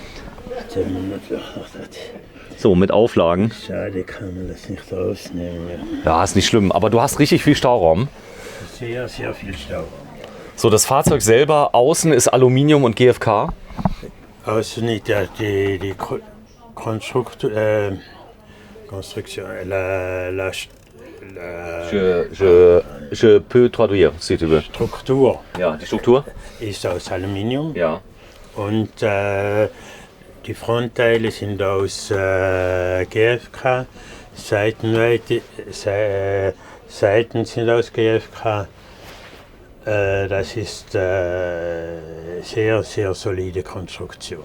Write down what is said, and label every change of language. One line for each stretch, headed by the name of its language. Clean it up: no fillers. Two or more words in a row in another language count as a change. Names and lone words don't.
German: So, mit Auflagen. Schade, kann man das nicht rausnehmen. Ja, ist nicht schlimm, aber du hast richtig viel Stauraum. Sehr, sehr viel Stauraum. So, das Fahrzeug selber, außen ist Aluminium und GFK. Außen nicht die Konstruktion,
French: Je peux traduire, si tu veux.
German: Struktur. Ja, die Struktur? Ist aus Aluminium. Ja. Und die Frontteile sind aus GFK, Seiten sind aus GFK. Das ist sehr, sehr solide Konstruktion.